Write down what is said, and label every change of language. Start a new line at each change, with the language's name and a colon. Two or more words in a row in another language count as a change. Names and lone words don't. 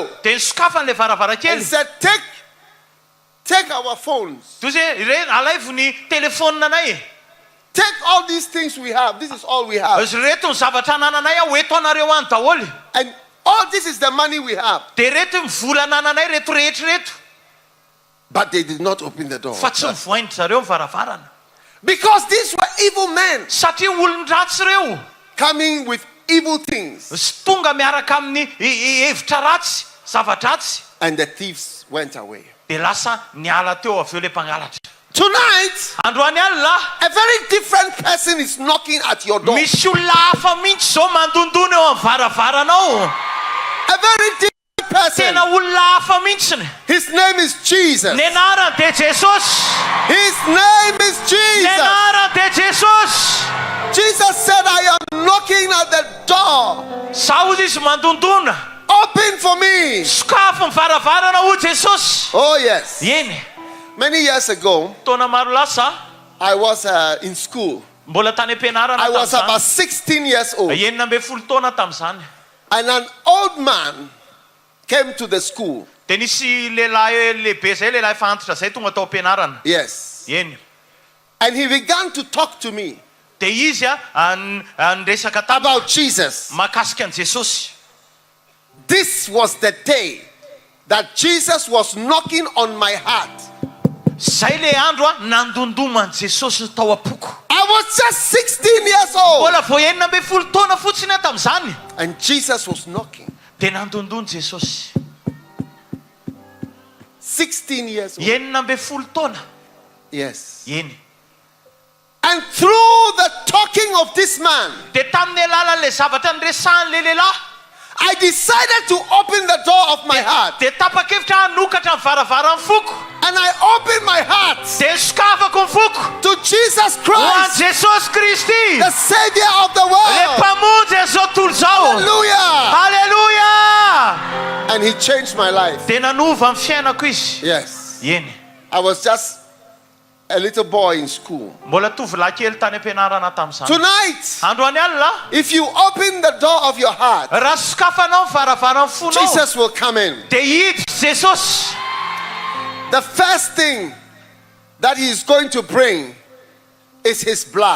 Malagasy: Dia nisokafany le
English: and
Malagasy: varavarakely.
English: said, take our phones.
Malagasy: Toy izay re alaivo ny telefonina anay.
English: Take all these things we have. This is all we have.
Malagasy: Izy reto ny zavatra anananay a ho eto anareo any daholo.
English: And all this is the money we have.
Malagasy: Dia reto ny vola anananay reto rehetra reto.
English: But they did not open the door.
Malagasy: Fa tsy mivoainy zareo ny varavarana.
English: Because these were evil men
Malagasy: Satria olon-dratsy reo.
English: coming with evil things.
Malagasy: Sy tonga miaraka amin'ny hevitra ratsy, zava-dratsy.
English: And the thieves went away.
Malagasy: Dia lasa niala teo avy eo le mpangalatra.
English: Tonight,
Malagasy: Androany alina,
English: a very different person is knocking at your door.
Malagasy: misy olona hafa mihitsy zao mandondona eo amin'ny varavaranao.
English: A very different person.
Malagasy: Tena olona hafa mihitsiny.
English: His name is Jesus.
Malagasy: Ny anarany dia Jesosy.
English: His name is
Malagasy: Ny
English: Jesus.
Malagasy: anarany dia Jesosy.
English: Jesus said, "I am knocking at the door.
Malagasy: Zaho ozy izy mandondona.
English: Open for me."
Malagasy: Sokafo ny varavarana ho Jesosy.
English: Oh, yes.
Malagasy: Eny.
English: Many years ago,
Malagasy: Taona maro lasa,
English: I was in school.
Malagasy: mbola tany am-pianarana
English: I was
Malagasy: tamin'izany.
English: about 16 years old.
Malagasy: Enina ambin'ny folo taona tamin'izany.
English: And an old man came to the school.
Malagasy: Dia nisy lehilahy lehibe zay, lehilahy efa antitra zay tonga tao am-pianarana.
English: Yes.
Malagasy: Eny.
English: And he began to talk to me
Malagasy: Dia izy niresaka tamiko
English: about Jesus.
Malagasy: mahakasika an' Jesosy.
English: This was the day that Jesus was knocking on my heart.
Malagasy: Zay le andro a nandondoma an' Jesosy tao am-poko.
English: I was just 16 years old.
Malagasy: Mbola vao enina ambin'ny folo taona fotsiny aho tamin'izany.
English: And Jesus was knocking.
Malagasy: Dia nandondony Jesosy.
English: 16 years old.
Malagasy: Enina ambin'ny folo taona.
English: Yes.
Malagasy: Eny.
English: And through the talking of this man,
Malagasy: Dia tamin'ny alalan'le zavatra niresahan'le lehilahy,
English: I decided to open the door of my heart.
Malagasy: dia tapa-kevitra hanokatra ny varavaran'ny foko.
English: And I opened my heart
Malagasy: Dia sokafako ny foko
English: to Jesus
Malagasy: ho an'
English: Christ,
Malagasy: Jesosy Kristy,
English: the Savior of the
Malagasy: le
English: world.
Malagasy: mpamonjy zao tontolo zao.
English: Hallelujah.
Malagasy: Haleluya!
English: And he changed my life.
Malagasy: Dia nanova amin'ny fiainako izy.
English: Yes.
Malagasy: Eny.
English: I was just a little boy in school.
Malagasy: Mbola tovolahy kely tany am-pianarana tamin'izany.
English: Tonight,
Malagasy: Androany alina,
English: if you open the door of your heart,
Malagasy: raha sokafanao ny varavaran'ny fonao,
English: Jesus will come in.
Malagasy: dia hiditra Jesosy.
English: The first thing that he is going to bring is his blood.